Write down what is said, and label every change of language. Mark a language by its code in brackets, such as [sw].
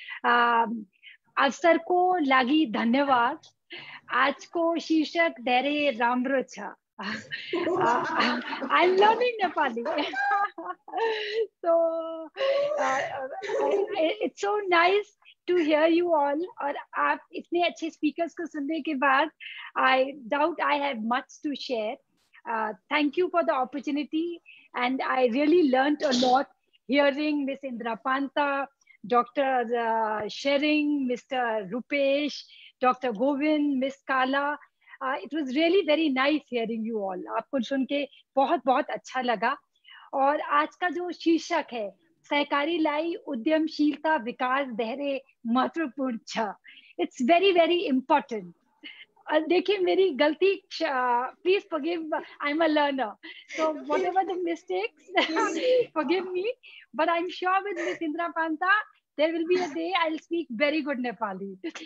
[ne] अवसर को लागी धन्यवाद. आज को शीर्षक धेरै राम्रो छ. [en] I'm learning Nepali. So it's so nice to hear you all. [hi] और आप इतने अच्छे speakers को सुनने के बाद, [en] I doubt I have much to share. Thank you for the opportunity, and I really learned a lot hearing Miss Indra Panta, Dr. Shering, Mr. Rupesh, Dr. Govind, Miss Kala. It was really very nice hearing you all. [hi] आपको सुन के बहुत बहुत अच्छा लगा. और आज का जो शीर्षक है, [ne] सहकारी लाई उद्यमशीलता विकास धेरै महत्वपूर्ण छ. [en] It's very very important. [hi] देखिए मेरी गलती, [en] please forgive, I'm a learner, so whatever the mistakes, forgive me, but I'm sure with Miss Indra Panta there will be a day I'll speak very good Nepali.